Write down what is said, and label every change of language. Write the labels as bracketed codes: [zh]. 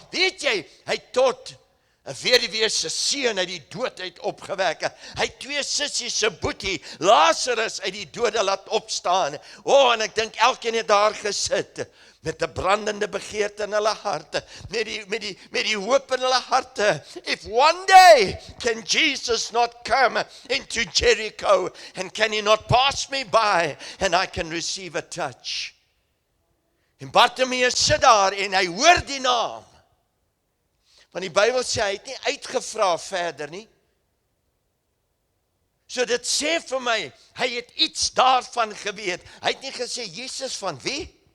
[af] Weet jy, hy het tot 'n weduwee se seun uit die dood uit opgewek. Hy het 2 sissies se boetie, Lazarus, uit die dode laat opstaan. O, en ek dink elkeen het daar gesit met 'n brandende begeerte in hulle harte, met die hoop in hulle harte. [en] If one day can Jesus not come into Jericho, and can he not pass me by, and I can receive a touch. [af] En Bartimaeus sit daar en hy hoor die naam. Want die Bybel sê hy het nie uitgevra verder nie. So dit sê vir my, hy het iets daarvan geweet. Hy het nie gesê, Jesus van wie?